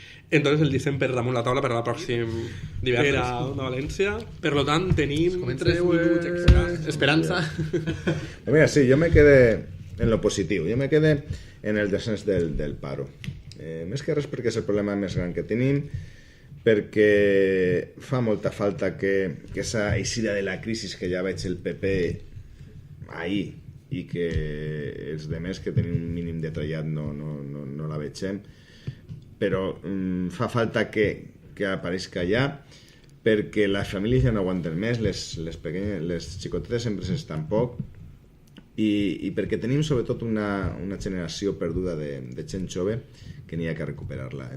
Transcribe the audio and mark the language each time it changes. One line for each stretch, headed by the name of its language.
Catalan: Entonces el disseny per damunt la taula per al pròxim divendres. Per a Onda València. Per lo tant, tenim 3 minuts extra. Esperança.
Spanish: Mira, sí, yo me quedé en lo positivo. Yo me quedé en el descens del paro.
Catalan: Més que res perquè és el problema més gran que tenim, perquè fa molta falta que esa eixida de la crisi que ja veig el PP ahir i que els demés que tenim un mínim de trellat no la vegem, però fa falta que apareixi ja, perquè les famílies ja no aguanten més, les xicotetes empreses tampoc, i perquè tenim sobretot una generació perduda de gent jove que n'hi ha que recuperar-la.